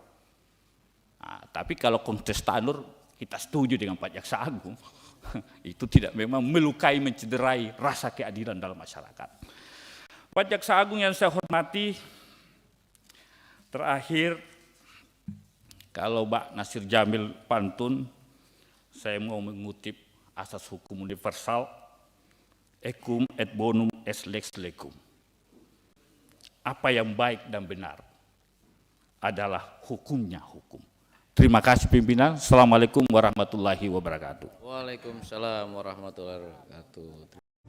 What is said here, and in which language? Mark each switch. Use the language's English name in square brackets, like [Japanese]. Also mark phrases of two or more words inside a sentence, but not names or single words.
[Indonesian] Nah, tapi kalau konteks Tanur, kita setuju dengan Pak Jaksa Agung, itu tidak memang melukai, mencederai rasa keadilan dalam masyarakat. Pak Jaksa Agung yang saya hormati, terakhir, kalau Mbak Nasir Jamil pantun, saya mau mengutip asas hukum universal, [Latin] equum et bonum est lex legum. [Indonesian] apa yang baik dan benar adalah hukumnya hukum. Terima kasih pimpinan. [Arabic] السلام عليكم ورحمة الله وبركاته. وعليكم السلام ورحمة الله وبركاته.